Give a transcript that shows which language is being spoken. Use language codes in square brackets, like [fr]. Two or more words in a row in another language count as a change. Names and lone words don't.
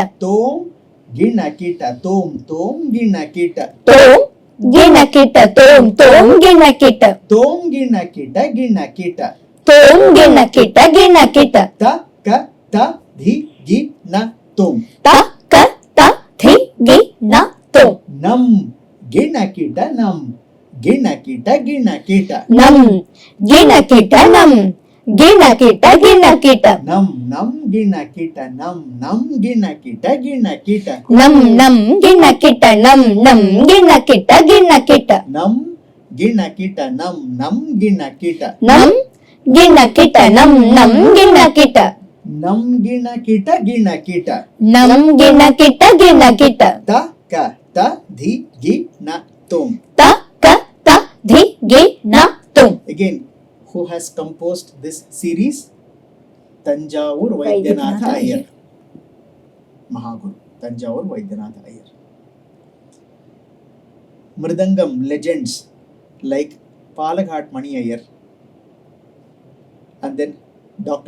[en] Tum, gina kita, tum. Gina kita. Tum. Gina kita tum. Gina kita. Tum, gina kita, gina kita. Tum. Gina kita gina kita. Ta, ka, ta, dhi, gi, na, tum. Ta ka ta thi gi na tum. Nam, gina kita, nam. Gina kita, gina kita. Nam. Gina kita nam. Gina kita gina kita. Nam, gina kita, nam. Gina kita, gina kita. Nam. Gina kita nam. Gina kita gina kita. Nam, gina kita, nam. Gina kita. Nam. Gina kita nam. Gina kita. Nam, gina kita, gina kita. Nam. Gina kita gina kita. Ta, ka, ta, dhi, gi, na, tum. Ta ka ta dhi gi na tum. Again, who has composed this series? Tanjavur Vaidyanatha Iyer. Mahaguru. Tanjavur Vaidyanatha Iyer. Mridangam legends like Palaghat Mani Iyer and then Dr.